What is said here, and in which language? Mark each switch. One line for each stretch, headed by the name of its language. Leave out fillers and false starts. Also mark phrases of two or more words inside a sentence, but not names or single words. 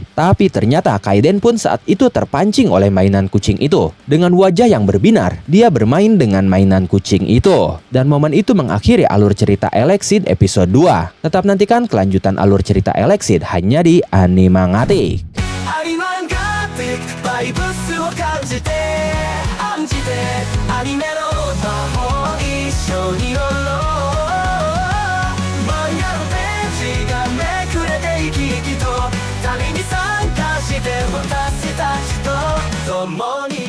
Indonesian: Tapi ternyata Kaiden pun saat itu terpancing oleh mainan kucing itu. Dengan wajah yang berbinar, dia bermain dengan mainan kucing itu. Dan momen itu mengakhiri alur cerita Alex Alexid episode 2. Tetap nantikan kelanjutan alur cerita Alexid hanya di Animangatik.
Japanese: アニマンガティックバイブスを感じて案じてアニメの魔法一緒に乗ろう漫画のページがめくれて生き生きと旅に参加して私たちと共に